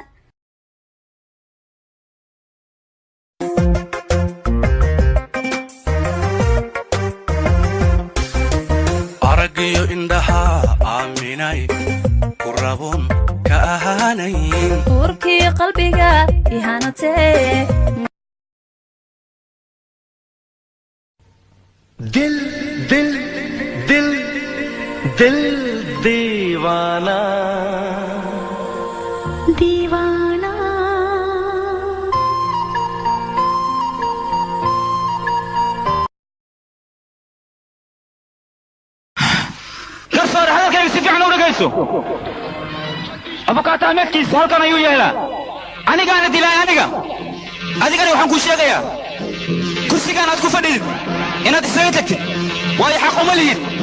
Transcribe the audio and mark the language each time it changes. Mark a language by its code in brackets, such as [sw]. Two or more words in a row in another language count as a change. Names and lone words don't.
[so] aragiyo indhaha aaminay ku rabun ka ahaanayn urkii qalbiga ihanatee [hi] दिल दिल दिल दिल दीवाना दीवाना [so] garsoor hadalkayga si fiican u dhagayso abukaata ahmedkiisa halkan ayuu yeelaa anigaana dilay adigana waxaan kuu sheegayaa kursigaan aad ku fadhidid inaad isaga tagtid waayo xaq uma lihid.